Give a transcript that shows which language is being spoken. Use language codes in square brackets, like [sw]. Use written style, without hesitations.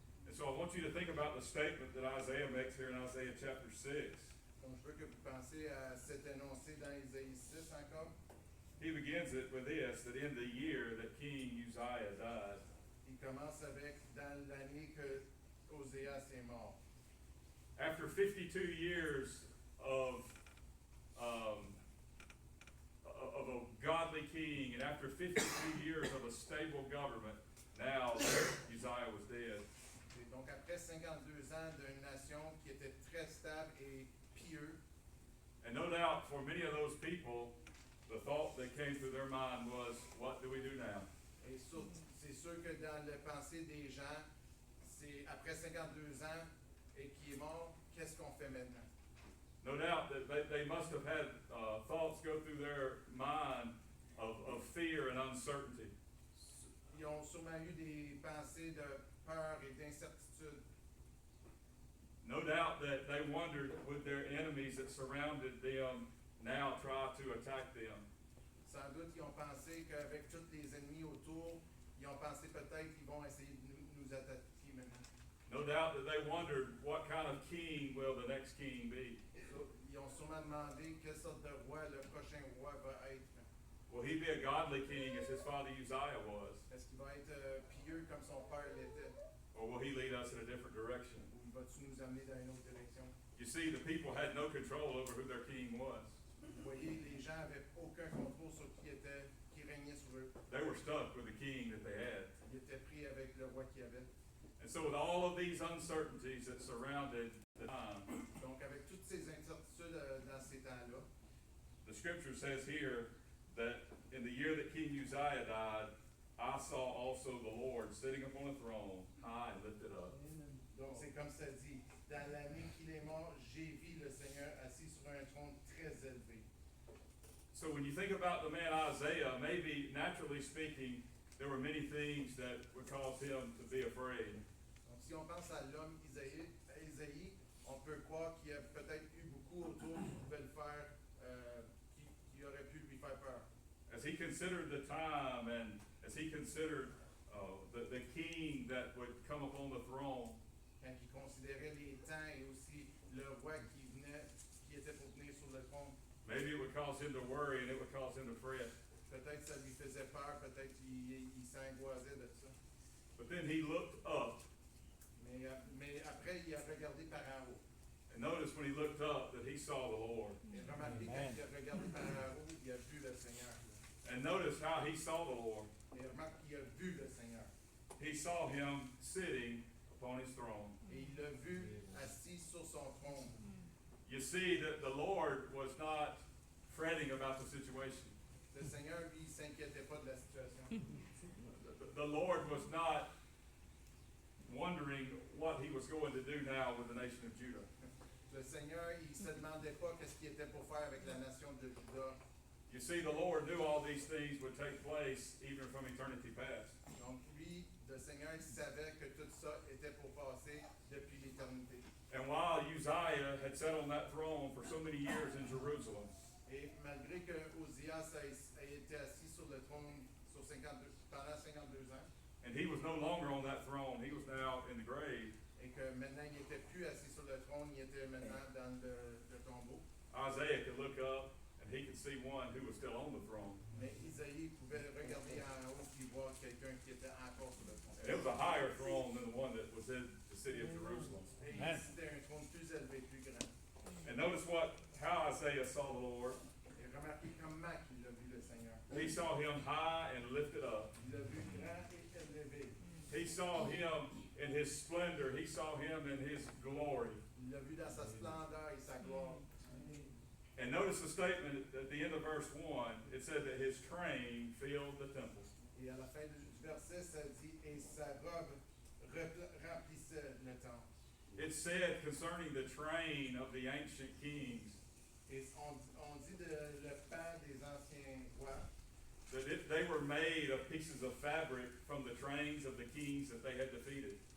[en] And so I want you to think about the statement that Isaiah makes here in Isaiah chapter 6. [fr] Donc je veux que vous pensiez à cet énoncé dans Isaïe 6 encore. [en] He begins it with this, that in the year that King Uzziah died. [fr] Il commence avec dans l'année que Oséas est mort. [en] After 52 years of a godly king, and after 52 years of a stable government, now Uzziah was dead. [fr] Et donc après 52 ans d'une nation qui était très stable et pieux, [en] And no doubt for many of those people, the thought that came through their mind was, what do we do now? [fr] et c'est sûr que dans la pensée des gens, c'est après 52 ans et qui est mort, qu'est-ce qu'on fait maintenant? [en] No doubt that they must have had thoughts go through their mind of fear and uncertainty. [fr] Ils ont sûrement eu des pensées de peur et d'incertitude. [en] No doubt that they wondered, would their enemies that surrounded them now try to attack them? [fr] Sans doute, ils ont pensé qu'avec tous les ennemis autour, ils ont pensé peut-être qu'ils vont essayer de nous attaquer maintenant. [en] No doubt that they wondered, what kind of king will the next king be? [fr] Ils ont sûrement demandé quelle sorte de roi le prochain roi va être. [en] Will he be a godly king as his father Uzziah was? [fr] Est-ce qu'il va être pieux comme son père l'était? [en] Or will he lead us in a different direction? [fr] Ou va-tu nous amener dans une autre direction? [en] You see, the people had no control over who their king was. [fr] Vous voyez, les gens n'avaient aucun contrôle sur qui régnait sur eux. [en] They were stuck with the king that they had. [fr] Ils étaient pris avec le roi qu'ils avaient. [en] And so with all of these uncertainties that surrounded the time, [fr] Donc, avec toutes ces incertitudes dans ces temps-là, [en] the scripture says here that in the year that King Uzziah died, I saw also the Lord sitting upon a throne, high and lifted up. Amen. [fr] donc c'est comme ça dit, dans l'année qu'il est mort, j'ai vu le Seigneur assis sur un trône très élevé. [en] So when you think about the man Isaiah, maybe naturally speaking, there were many things that would cause him to be afraid. [fr] Donc, si on pense à l'homme Isaïe, on peut croire qu'il y a peut-être eu beaucoup autour qui pouvaient le faire, qui aurait pu lui faire peur. [en] As he considered the time and as he considered the king that would come upon the throne, [fr] Quand il considérait les temps et aussi le roi qui venait, qui était pour venir sur le trône, [en] maybe it would cause him to worry and it would cause him to fret. [fr] peut-être ça lui faisait peur, peut-être qu'il s'angoissait de ça. [en] But then he looked up, [fr] Mais après, il a regardé par en haut. [en] and notice when he looked up that he saw the Lord. [fr] Et remarquez, quand il a regardé par en haut, il a vu le Seigneur. [en] And notice how he saw the Lord. [fr] Et remarque qu'il a vu le Seigneur. [en] He saw him sitting upon his throne. [fr] Et il l'a vu assis sur son trône. [en] You see that the Lord was not fretting about the situation. [fr] Le Seigneur, lui, il s'inquiétait pas de la situation. [en] The Lord was not wondering what he was going to do now with the nation of Judah. [fr] Le Seigneur, il se demandait pas qu'est-ce qu'il était pour faire avec la nation de Juda. [en] You see, the Lord knew all these things would take place even from eternity past. [fr] Donc lui, le Seigneur, il savait que tout ça était pour passer depuis l'éternité. [en] And while Uzziah had sat on that throne for so many years in Jerusalem, [fr] Et malgré que Ozias a été assis sur le trône pendant 52 ans, [en] and he was no longer on that throne, he was now in the grave, [fr] et que maintenant il n'était plus assis sur le trône, il était maintenant dans le tombeau. [en] Isaiah could look up and he could see one who was still on the throne. [fr] Mais Isaïe pouvait regarder en haut et voir quelqu'un qui était encore sur le trône. [en] And it was a higher throne than the one that was in the city of Jerusalem. [fr] Et c'était un trône plus élevé, plus grand. [en] And notice how Isaiah saw the Lord. [fr] Et remarquez comment il a vu le Seigneur. [en] He saw him high and lifted up. [fr] Il l'a vu grand et élevé. [en] He saw him in his splendor. He saw him in his glory. [fr] Il l'a vu dans sa splendeur et sa gloire. [en] And notice the statement at the end of verse 1. It said that his train filled the temple. [fr] Et à la fin du verset, ça dit, et sa robe remplissait le temple. [en] It said concerning the train of the ancient kings [fr] Et on dit le pan des anciens rois, [en] that they were made of pieces of fabric from the trains of the kings that they had defeated.